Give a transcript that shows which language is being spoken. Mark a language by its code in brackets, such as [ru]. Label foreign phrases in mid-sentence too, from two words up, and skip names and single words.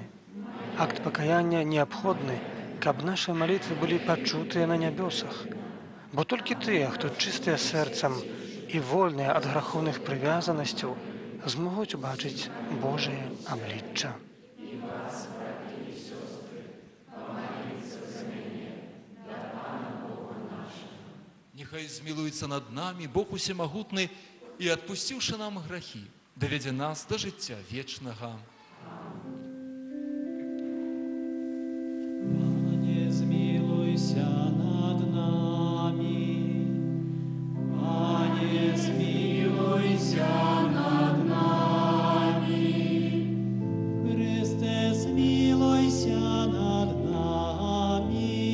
[be] Акт пакаяння неабходны, каб нашы малітвы былі пачутыя на нябёсах, бо толькі тыя, хто чыстыя сэрцам і вольныя ад грахоўных прывязанасцяў, змогуць убачыць Божае аблічча. Нехай змілуецца над намі Бог усемагутны і, адпусціўшы нам грахі, давядзе нас да жыцця вечнага. [uk] Пане, змилуйся над нами. Пане, змилуйся над нами. Христе, змилуйся над нами.